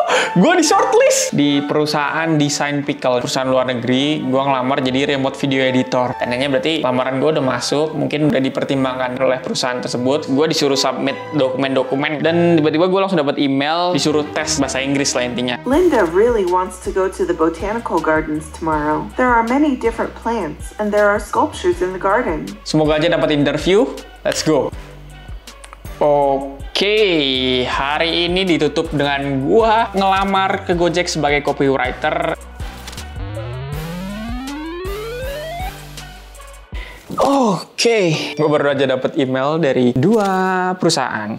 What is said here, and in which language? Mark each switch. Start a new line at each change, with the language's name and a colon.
Indonesian: Gue di shortlist di perusahaan desain pickle, perusahaan luar negeri. Gue ngelamar jadi remote video editor. Tandanya berarti lamaran gue udah masuk, mungkin udah dipertimbangkan oleh perusahaan tersebut. Gue disuruh submit dokumen-dokumen dan tiba-tiba gue langsung dapat email disuruh tes bahasa Inggris lah intinya.
English: Linda really wants to go to the botanical gardens tomorrow. There are many different plants and there are sculptures in the garden.
Indonesian: Semoga aja dapat interview.
English: Let's go.
Indonesian: Oke, hari ini ditutup dengan gua ngelamar ke Gojek sebagai copywriter. Oke, gua baru aja dapat email dari 2 perusahaan.